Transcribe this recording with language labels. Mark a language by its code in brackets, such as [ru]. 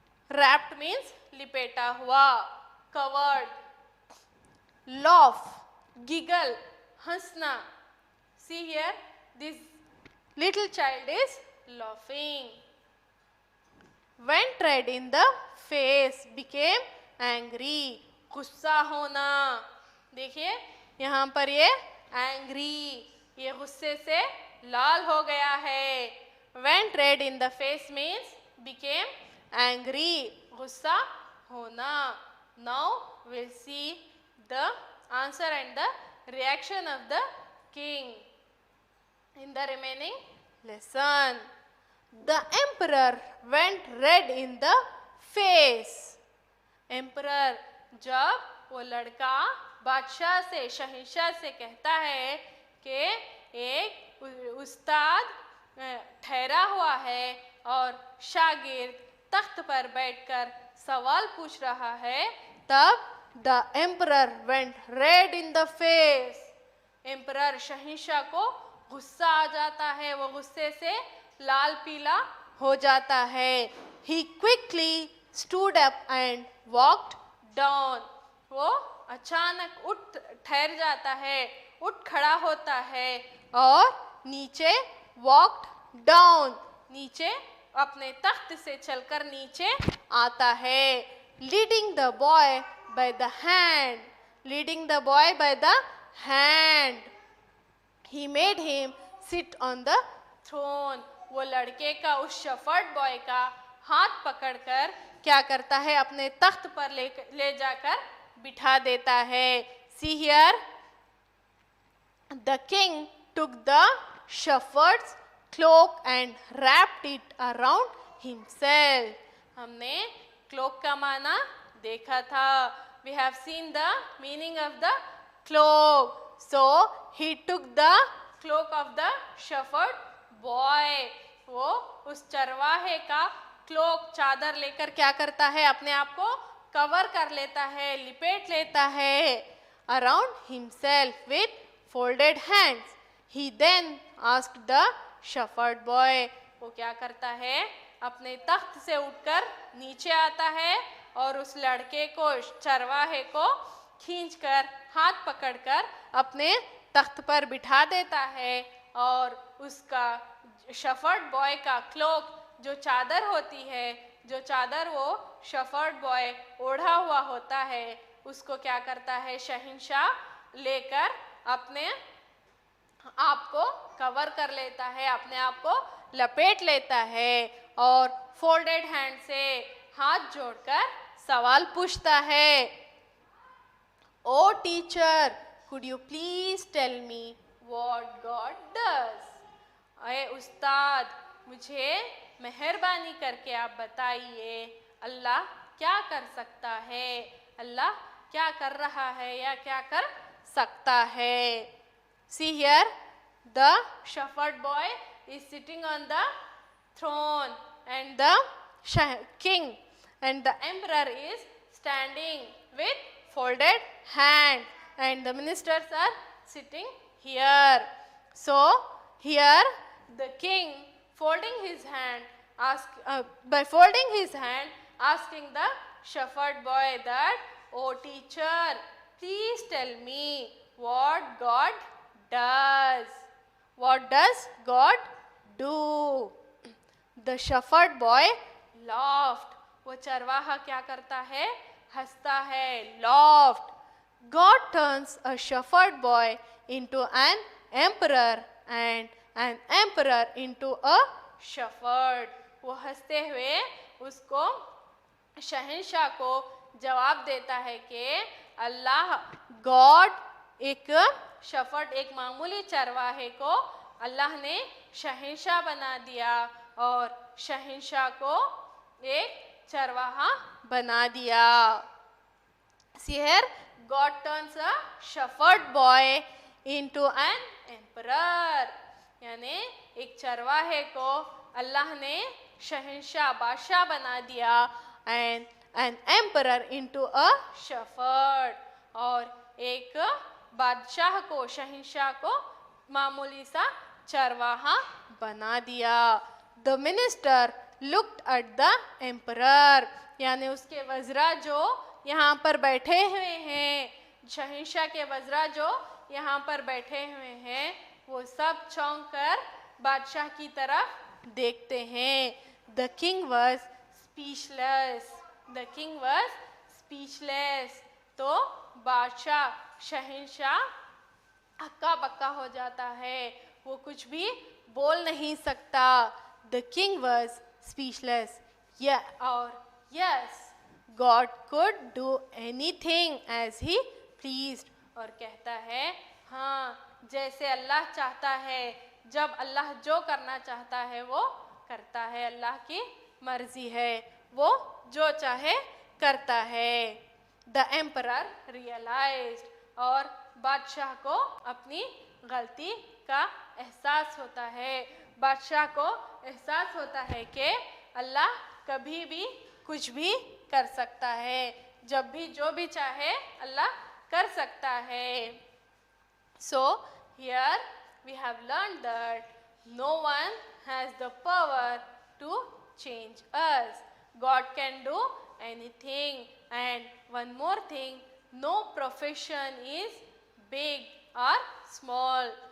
[en] Wrapped means [hi] लिपेटा हुआ, [en] covered. Laugh. Giggle. [hi] हंसना. [en] See here. This little child is laughing. Went red in the face, became angry. [hi] गुस्सा होना. देखिए यहाँ पर ये angry, ये गुस्से से लाल हो गया है. [en] Went red in the face means became angry. [hi] गुस्सा होना. [en] Now we'll see the answer and the reaction of the king in the remaining lesson. The emperor went red in the face. [hi] Emperor, जब वो लड़का बादशाह से, शहंशाह से कहता है कि एक उस्ताद ठहरा हुआ है और शागिर्द तख्त पर बैठकर सवाल पूछ रहा है, तब [en] the emperor went red in the face. [hi] Emperor, शहंशाह को गुस्सा आ जाता है, वो गुस्से से लाल पीला हो जाता है. [en] He quickly stood up and walked down. [hi] वो अचानक उठ ठहर जाता है, उठ खड़ा होता है और नीचे [en] walked down, [hi] नीचे अपने तख्त से चलकर नीचे आता है. [en] Leading the boy by the hand. Leading the boy by the hand. He made him sit on the throne. [hi] वो लड़के का, उस शेफर्ड बॉय का हाथ पकड़कर क्या करता है, अपने तख्त पर ले जाकर बिठा देता है. [en] See here. The king took the shepherd's cloak and wrapped it around himself. [hi] हमने cloak का माना देखा था. [en] We have seen the meaning of the cloak. So he took the cloak of the shepherd boy. [hi] वो उस चरवाहे का cloak, चादर लेकर क्या करता है, अपने आप को कवर कर लेता है, लिपेट लेता है. [en] Around himself with folded hands. He then asked the shepherd boy. [hi] वो क्या करता है, अपने तख्त से उठकर नीचे आता है और उस लड़के को, चरवाहे को खींचकर हाथ पकड़कर अपने तख्त पर बिठा देता है और उसका शेफर्ड बॉय का क्लोक, जो चादर होती है, जो चादर वो शेफर्ड बॉय ओढ़ा हुआ होता है, उसको क्या करता है, शहंशाह लेकर अपने आप को कवर कर लेता है, अपने आप को लपेट लेता है और फोल्डेड हैंड से हाथ जोड़कर सवाल पूछता है. [en] ओ teacher, could you please tell me what God does? [hi] अरे उस्ताद, मुझे मेहरबानी करके आप बताइए, अल्लाह क्या कर सकता है, अल्लाह क्या कर रहा है या क्या कर सकता है. [en] See here, the shepherd boy is sitting on the throne and the king and the emperor is standing with folded hand. and the ministers are sitting here. So here the king folding his hand, by folding his hand, asking the shepherd boy that, "Oh teacher, please tell me what God does. What does God do?" The shepherd boy laughed. [hi] वो चरवाहा क्या करता है? हंसता है. [en] Laughed. God turns a shepherd boy into an emperor and an emperor into a shepherd. [hi] वो हंसते हुए उसको शहंशाह को जवाब देता है कि अल्लाह गॉड एक शफर्ड, एक मामूली चरवाहे को अल्लाह ने शहंशाह बना दिया और शहंशाह को एक चरवाहा बना दिया. [en] See here, God turns a shepherd boy into an emperor. [hi] यानी एक चरवाहे को अल्लाह ने शहंशाह, बादशाह बना दिया, [en] and an emperor into a shepherd. [hi] और एक बादशाह को, शहंशाह को मामूली सा चरवाहा बना दिया. [en] The minister looked at the emperor. [hi] यानी उसके वज़रा जो यहाँ पर बैठे हुए हैं, शहंशाह के वज़रा जो यहाँ पर बैठे हुए हैं, वो सब चौंक कर बादशाह की तरफ देखते हैं. [en] The king was speechless. The king was speechless. [hi] तो बादशाह, शहंशाह हक्का बक्का हो जाता है, वो कुछ भी बोल नहीं सकता. [en] The king was speechless. Yeah, or yes, God could do anything as he pleased. [hi] और कहता है, हाँ, जैसे अल्लाह चाहता है, जब अल्लाह जो करना चाहता है वो करता है. अल्लाह की मर्जी है, वो जो चाहे करता है. [en] The emperor realized. [hi] और बादशाह को अपनी गलती का एहसास होता है. बादशाह को एहसास होता है कि अल्लाह कभी भी कुछ भी कर सकता है, जब भी जो भी चाहे अल्लाह कर सकता है. [en] So here we have learned that no one has the power to change us. God can do anything. And one more thing, no profession is big or small.